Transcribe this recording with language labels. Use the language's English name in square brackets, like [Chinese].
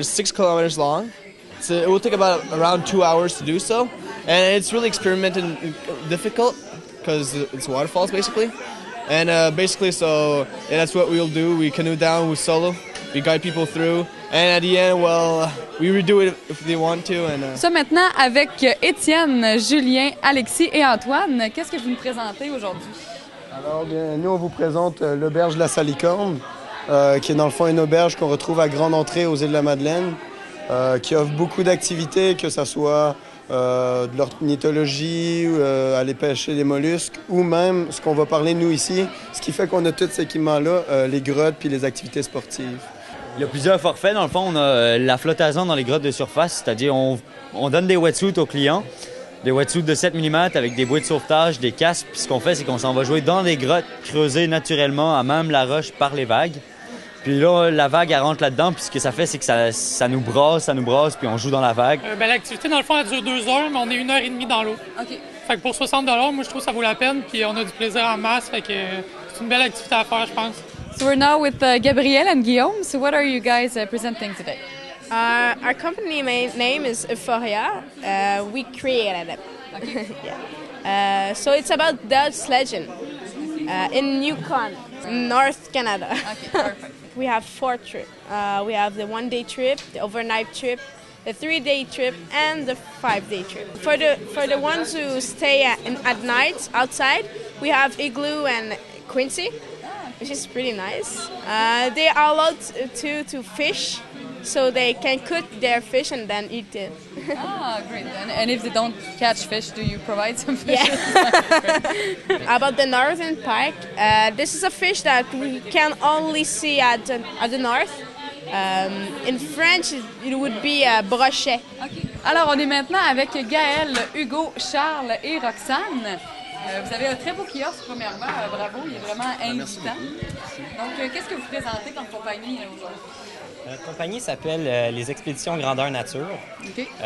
[English] It's 6 kilometers long. So it will take about around 2 hours to do so, and it's really experimental and difficult because it's waterfalls basically. And that's what we'll do. We canoe down with solo. We guide people through, and at the end, well, we redo it if they want to. And [French] Ça maintenant avec Étienne, Julien, Alexis et Antoine. Qu'est-ce que vous nous présentez aujourd'hui? Alors, bien, nous, on vous présente l'auberge La Salicorne, qui est dans le fond une auberge qu'on retrouve à Grande Entrée aux Îles-de-la-Madeleine, qui offre beaucoup d'activités, que ce soit de l'ornithologie, aller pêcher des mollusques, ou même ce qu'on va parler nous ici, ce qui fait qu'on a tous ces équipements-là, les grottes puis les activités sportives. Il y a plusieurs forfaits. Dans le fond, on a la flottaison dans les grottes de surface, c'est-à-dire on donne des wetsuits aux clients, des wetsuits de 7 mm avec des bouées de sauvetage, des casques. Puis ce qu'on fait, c'est qu'on s'en va jouer dans des grottes creusées naturellement à même la roche par les vagues. Puis là, la vague, elle rentre là-dedans, puis ce que ça fait, c'est que ça nous brasse, puis on joue dans la vague. L'activité, dans le fond, elle dure 2 heures, mais on est 1h30 dans l'eau. OK. Fait que pour 60 $, moi, je trouve que ça vaut la peine, puis on a du plaisir en masse, fait que c'est une belle activité à faire, je pense. [English] So we're now with Gabrielle and Guillaume. So what are you guys presenting today? Our company name is Euphoria. We created it. Okay. Yeah. So it's about Dutch sledging in Yukon, North Canada. Okay, perfect. We have 4 trips. We have the 1-day trip, the overnight trip, the 3-day trip, and the 5-day trip. For the ones who stay at night outside, we have Igloo and Quincy, which is pretty nice. They are allowed to fish, so they can cook their fish and then eat it. Great. And if they don't catch fish, do you provide some fish? Yeah. About the northern pike, this is a fish that we can only see at the north. In French, it would be a brochet. Okay. [French] Alors, on est maintenant avec Gaël, Hugo, Charles et Roxane. Vous avez un très beau kiosque, premièrement. Bravo, il est vraiment invitant. Donc, qu'est-ce que vous présentez comme compagnie aujourd'hui? Notre compagnie s'appelle les Expéditions Grandeur Nature. Okay.